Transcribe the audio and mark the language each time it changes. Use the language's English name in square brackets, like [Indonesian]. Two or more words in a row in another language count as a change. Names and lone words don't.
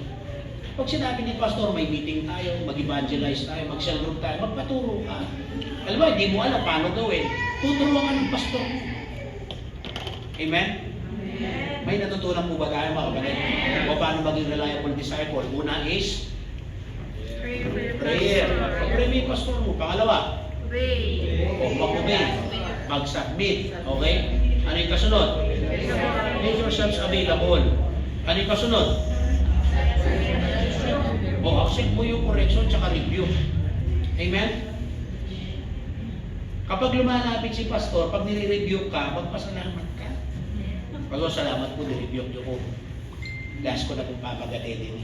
[Filipino] Pag sinabi ni pastor, may meeting tayo, mag-evangelize tayo, mag- [English] cell group [Filipino] tayo, magpaturo ka. Alam mo, hindi mo alam paano gawin. Tuturuan ka ng pastor mo. Amen? May natutunan po ba tayo mga kapatid? O paano maging [English] reliable disciple? [Filipino] Una is [English] Pray for your prayer. pastor. [Filipino] Pag-pray mo yung pastor mo. Pangalawa, [English] Pray. [Filipino] o mag-obey. Mag-submit. Okay? Ano yung kasunod? [English] Make yourselves available. [Filipino] Ano yung kasunod? O accept mo yung correction tsaka review. Amen? Kapag lumalapit si pastor, pag nire-review ka, magpasalamat ka. Salamat po, nire-review nyo ko. Last ko na pong papagatitin.